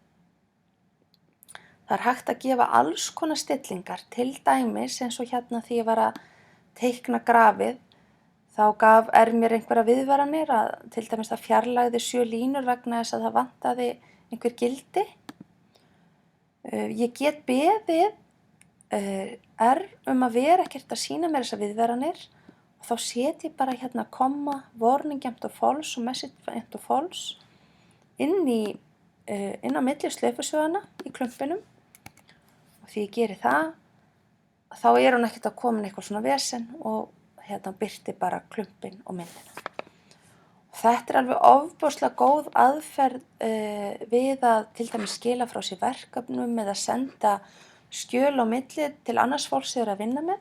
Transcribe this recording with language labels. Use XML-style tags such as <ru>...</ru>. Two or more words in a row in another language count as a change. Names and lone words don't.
<is>Það er hægt að gefa alls konar stillingar, til dæmis eins og hérna því ég var að teikna grafið, þá gaf mér einhverja viðvaranir að til dæmis það fjarlægði 7 línur vegna þess að það vantaði einhver gildi. Ég get beðið að vera ekkert að sýna mér þessar viðvaranir og þá set ég bara hérna komma,</is> <en>warning empty false</en> <is>og</is> <en>message empty false</en> <is>inn á milli slöpusögana í klumpinum og því ég geri það, þá hún ekkert að koma eitthvað svona vesen og hérna birti bara klumpin og myndina. Þetta alveg ofboðslega góð aðferð við að til dæmis skila frá sér verkefnum eða senda skjöl á milli til annars fólks sem að vinna með.</is>